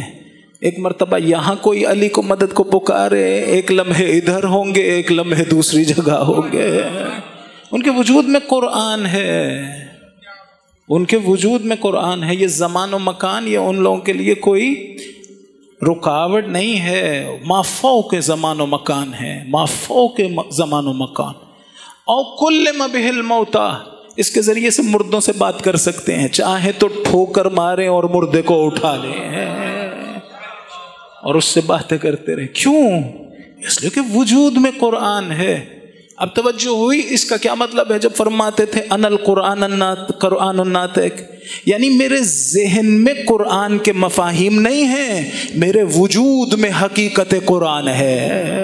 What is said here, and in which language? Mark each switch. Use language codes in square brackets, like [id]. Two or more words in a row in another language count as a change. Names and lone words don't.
[ur] ایک مرتبہ یہاں کوئی علی کو مدد کو پکارے، ایک لمحے ادھر ہوں گے، ایک لمحے دوسری جگہ ہوں گے. ان کے وجود میں قرآن ہے، ان کے وجود میں قرآن ہے. یہ زمان و مکان یہ ان لوگوں کے لیے کوئی رکاوٹ نہیں ہے. ما فوق زمان و مکان ہے، ما فوق زمان و مکان. [ar] او کلم بہ الموتیٰ، [ur] اس کے ذریعے سے مردوں سے بات کر سکتے ہیں، چاہے تو ٹھوکر مارے اور مردے کو اٹھا لیں اور اس سے باتیں کرتے رہے. کیوں؟ اس لیے کہ وجود میں قرآن ہے. اب توجہ ہوئی اس کا کیا مطلب ہے جب فرماتے تھے [ar] ان القرآن قرآن الناطق، [ur] یعنی میرے ذہن میں قرآن کے مفاہیم نہیں ہیں، میرے وجود میں حقیقت قرآن ہے.